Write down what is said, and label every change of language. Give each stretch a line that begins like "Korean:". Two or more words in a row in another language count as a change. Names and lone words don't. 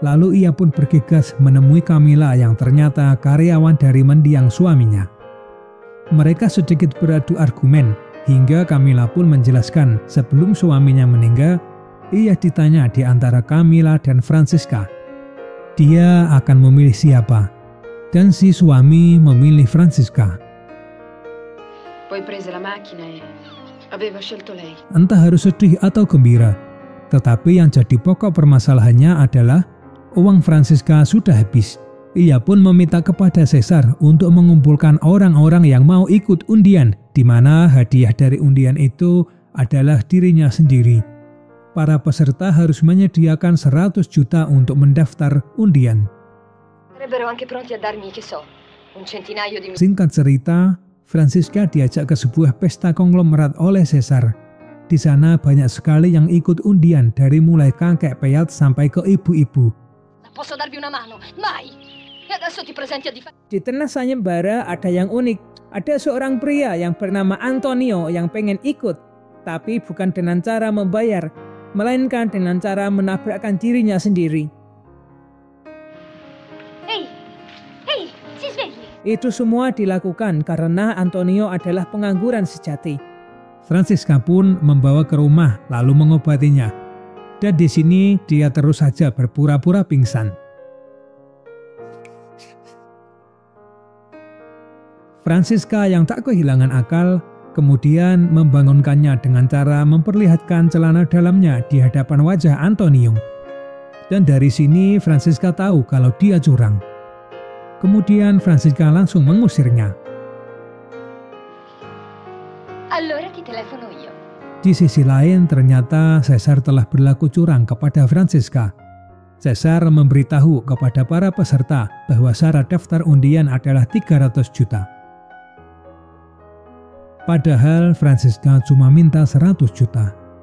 Indonesian: Lalu ia pun bergegas menemui Camilla yang ternyata karyawan dari mendiang suaminya. Mereka sedikit beradu argumen hingga Camilla pun menjelaskan sebelum suaminya meninggal, ia ditanya di antara Camilla dan Francesca. Dia akan memilih siapa? Dan si suami memilih Francesca.
Italian: Poi prese la macchina e aveva scelto lei.
Indonesian: Entah harus sedih atau gembira, tetapi yang jadi pokok permasalahannya adalah uang Francesca sudah habis. Ia pun meminta kepada Caesar untuk mengumpulkan orang-orang yang mau ikut undian, di mana hadiah dari undian itu adalah dirinya sendiri. Para peserta harus menyediakan 100 juta untuk mendaftar undian.
Italian: Sarebbero anche pronti a darmi, che so, un centinaio di...
Indonesian: Singkat cerita, Francesca diajak ke sebuah pesta konglomerat oleh Caesar. Di sana banyak sekali yang ikut undian dari mulai kakek peyat sampai ke ibu-ibu.
Italian: Posso darvi una mano? Mai! E adesso ti presenti a
Indonesian: Di tengah sayembara ada yang unik. Ada seorang pria yang bernama Antonio yang pengen ikut, tapi bukan dengan cara membayar, melainkan dengan cara menabrakkan dirinya sendiri.
Italian: Ehi, si svegli!
Indonesian: Itu semua dilakukan karena Antonio adalah pengangguran sejati. Francesca pun membawa ke rumah lalu mengobatinya. Dan di sini dia terus saja berpura-pura pingsan. Francesca yang tak kehilangan akal kemudian membangunkannya dengan cara memperlihatkan celana dalamnya di hadapan wajah Antonio. Dan dari sini Francesca tahu kalau dia curang. Kemudian Francesca langsung mengusirnya.
Italian: Allora ti telefono io.
Indonesian: Di sisi lain ternyata Caesar telah berlaku curang kepada Francesca. Caesar memberitahu kepada para peserta bahwa syarat daftar undian adalah 300 juta. Padahal Francesca cuma minta 100 juta.